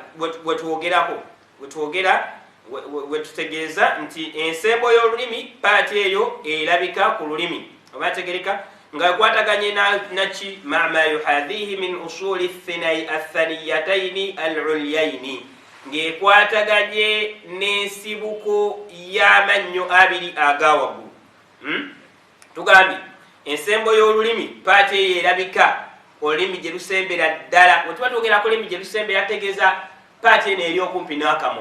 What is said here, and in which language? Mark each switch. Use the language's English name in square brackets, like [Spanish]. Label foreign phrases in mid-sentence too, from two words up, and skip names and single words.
[Ganda] wetutegeeza nti ensembo y'olulimi paati eyo erabika ku lulimi oba tegereka nga ekwataganye naki [Arabic] ما يحاذيه من أصول الثنيتين العليين, [Ganda] ng'ekwataganye n'ensibuko y'amannyo 2 agawaggulu. Tugambye ensembo y'olulimi paati eyo erabika olulimi gye lusembera ddala. Bwe tuba twogera ku lulimi gye lusembera tegeeza paati eno eri okumpi n'akamwa.